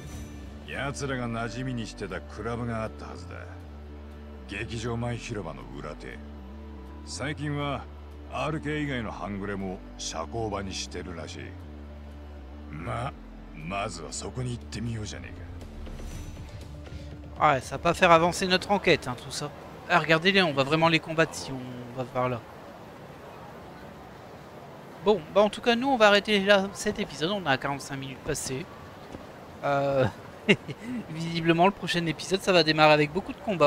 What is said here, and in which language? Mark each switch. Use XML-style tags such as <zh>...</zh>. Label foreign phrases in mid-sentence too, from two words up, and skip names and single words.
<ja>奴らが馴染みにしてたクラブがあったはずだ。劇場前広場の裏手。最近は RK 以外の半グレも社交場にしてるらしい。まずはそこに行ってみようじゃねえか。</ja> <fr>Ouais, ça va pas faire avancer notre enquête, hein, tout ça. Ah, regardez-les, on va vraiment les combattre si on va par là. Bon, bah en tout cas, nous, on va arrêter là cet épisode. On a 45 minutes passées. Visiblement, le prochain épisode, ça va démarrer avec beaucoup de combats.</fr>